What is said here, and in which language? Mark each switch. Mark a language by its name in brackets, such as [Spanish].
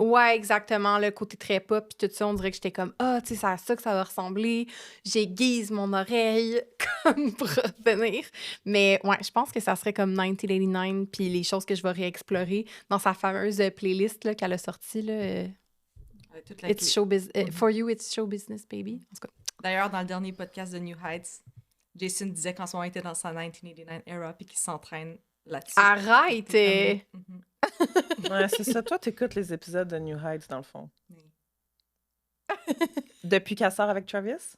[French] Ouais, exactement, le côté très pop, puis tout ça, on dirait que j'étais comme, ah, tu sais, c'est à ça que ça va ressembler. J'aiguise mon oreille, comme pour revenir. Mais ouais, je pense que ça serait comme 1989, puis les choses que je vais réexplorer dans sa fameuse playlist là, qu'elle a sortie, là, Toute la [English] It's show For you, it's show business, baby. [French] En tout cas. D'ailleurs, dans le dernier podcast de New Heights, Jason disait qu'en ce moment, il était dans sa 1989 era puis qu'il s'entraîne là-dessus. Arrête! Mhm. Ouais, c'est ça. Toi, t'écoutes les épisodes de New Heights, dans le fond. Mais- Depuis qu'elle sort avec Travis?